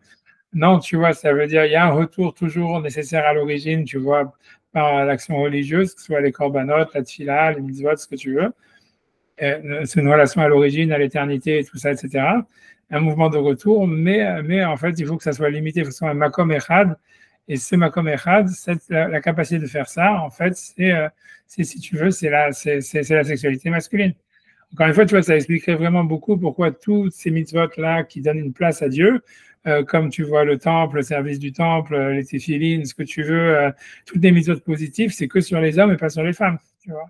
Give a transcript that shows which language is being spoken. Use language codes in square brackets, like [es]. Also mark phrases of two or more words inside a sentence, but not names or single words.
[fr] Non, tu vois, ça veut dire, il y a un retour toujours nécessaire à l'origine, tu vois, par l'action religieuse, que ce soit les corbanotes, la tfila, les mitzvot, ce que tu veux. C'est une relation à l'origine, à l'éternité, tout ça, etc. Un mouvement de retour, mais en fait, il faut que ça soit limité, il faut que ce soit un [he] מקום אחד. [fr] Et ce [he] מקום אחד, [fr] la capacité de faire ça, en fait, si tu veux, c'est la sexualité masculine. Encore une fois, tu vois, ça expliquerait vraiment beaucoup pourquoi tous ces mitzvot-là qui donnent une place à Dieu, comme tu vois le temple, le service du temple, les téphilines, ce que tu veux, toutes les mitzvot positives, c'est que sur les hommes et pas sur les femmes, tu vois.